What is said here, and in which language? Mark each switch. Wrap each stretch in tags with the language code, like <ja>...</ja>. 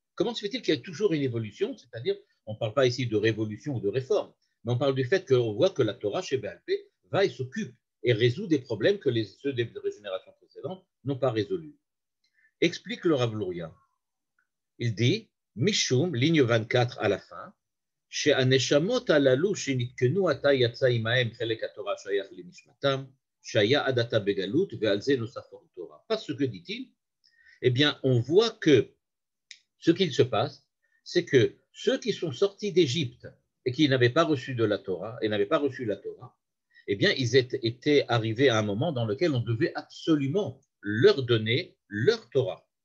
<fr>Comment se fait-il qu'il y a toujours une évolution? C'est-à-dire, on ne parle pas ici de révolution ou de réforme, mais on parle du fait qu'on voit que la Torah, chez BLP, va et s'occupe et résout des problèmes que ceux des générations précédentes n'ont pas résolus. Explique le Rav Luria. Il dit,</fr> <he>Mishum,</he> <fr>ligne 24 à la fin,</fr> <he>שהנשמות הללו שנתקנו עתה יצא עמהם חלק התורה שייך לנשמתם, שהיה עד עתה בגלות, ועל זה נוסף התורה.</he> <fr>Parce que, dit-il, eh bien, on voit que ce qu'il se passe, c'est que ceux qui sont sortis d'Égypte et qui n'avaient pas reçu de la Torah, et n'avaient pas reçu la Torah, eh bien, ils étaient arrivés à un moment dans lequel on devait absolument leur donner leur Torah.</fr>